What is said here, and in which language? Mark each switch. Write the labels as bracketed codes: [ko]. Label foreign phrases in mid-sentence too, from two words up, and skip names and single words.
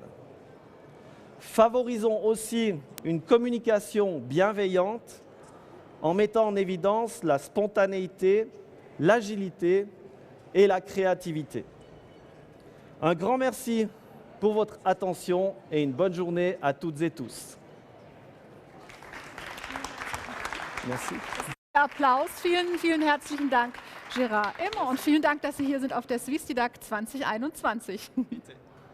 [fr] Favorisons aussi une communication bienveillante en mettant en évidence la spontanéité, l'agilité et la créativité. Un grand merci pour votre attention et une bonne journée à toutes et tous. Merci. [de] Applaus, vielen herzlichen Dank, Gérard Immer, und vielen Dank, dass Sie hier sind auf der SwissDidac 2021. Bitte.